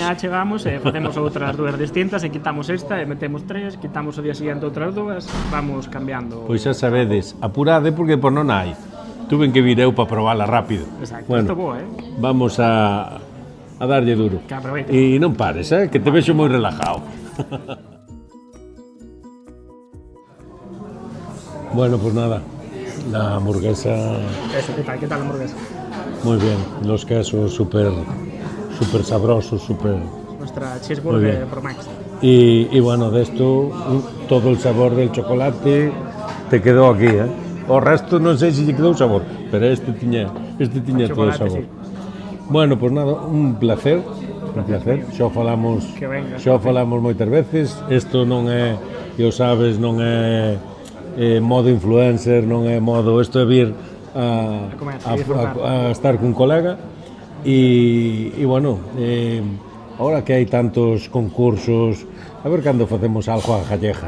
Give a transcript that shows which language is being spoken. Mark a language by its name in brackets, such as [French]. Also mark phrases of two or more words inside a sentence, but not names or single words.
[Galician] Mañá chegamos e facemos outras 2 distintas e quitamos esta e metemos 3, quitamos o día seguinte outras 2, vamos cambiando. Pois xa sabedes, apurade porque por non hai. Tuven que vir eu para probala rápido. Exacto, bueno, isto boa, vamos a darlle duro. Que aproveite. E non pares, que te vexo moi relajado. [Spanish] Bueno, pues nada, la hamburguesa... Eso, ¿qué tal la hamburguesa? Muy bien, los quesos súper sabrosos, súper... Nuestra cheeseburger Pro Max. Y bueno, de esto, todo el sabor del chocolate te quedó aquí, [Galician] O resto non sei se lle quedou sabor, pero este tiña todo o sabor. Sí. [Spanish] Bueno, pues nada, un placer. [Galician] Xo falamos moitas veces. Isto non é, eu sabes, non é modo influencer, non é modo, isto é vir a estar cun colega e bueno, ahora que hai tantos concursos, a ver cando facemos algo a gallega.